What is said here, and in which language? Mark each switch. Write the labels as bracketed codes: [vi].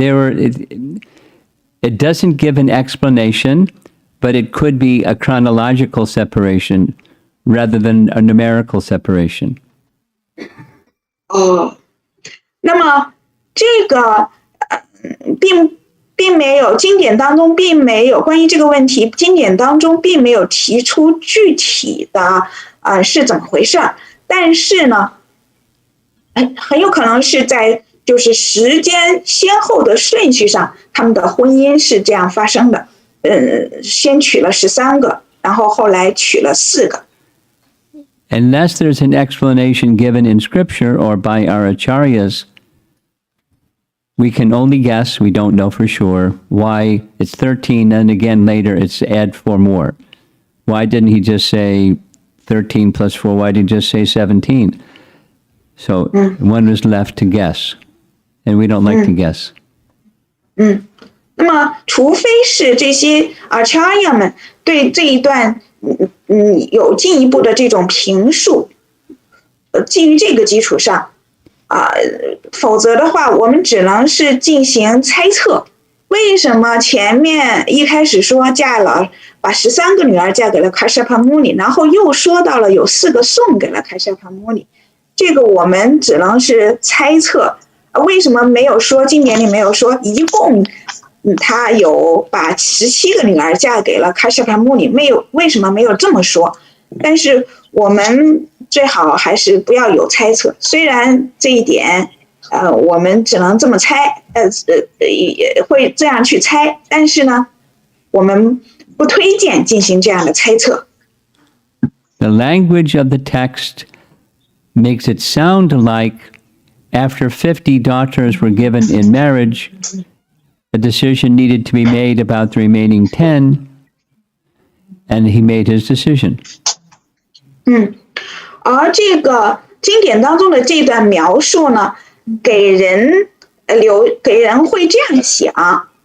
[en] It doesn't give an explanation, but it could be a chronological separation rather than a numerical separation. [zh] 那么这个并没有经典当中并没有关于这个问题，经典当中并没有提出具体的是怎么回事，但是呢，很有可能是在就是时间先后的顺序上，他们的婚姻是这样发生的。先娶了13个，然后后来娶了4个。 [en] Unless there's an explanation given in scripture or by our acharyas, we can only guess, we don't know for sure, why it's 13 and again later it's add 4 more. Why didn't he just say 13 plus 4? Why did he just say 17? So one was left to guess, and we don't like to guess. [zh] 那么么，除非是这些Acharya们对这一段有进一步的这种评述，基于这个基础上，否则的话，我们只能是进行猜测。为什么前面一开始说把13个女儿嫁给了Kashyapa Muni，然后又说到了有4个送给了Kashyapa Muni，这个我们只能是猜测。为什么没有说经典里没有说一共他有把17个女儿嫁给了Kashyapa Muni？没有，为什么没有这么说？但是我们最好还是不要有猜测，虽然这一点我们只能这么猜，也会这样去猜，但是呢，我们不推荐进行这样的猜测。 [en] The language of the text makes it sound like after 50 daughters were given in marriage, a decision needed to be made about the remaining 10, and he made his decision. [zh] 而这个经典当中的这段描述呢，给人会这样想。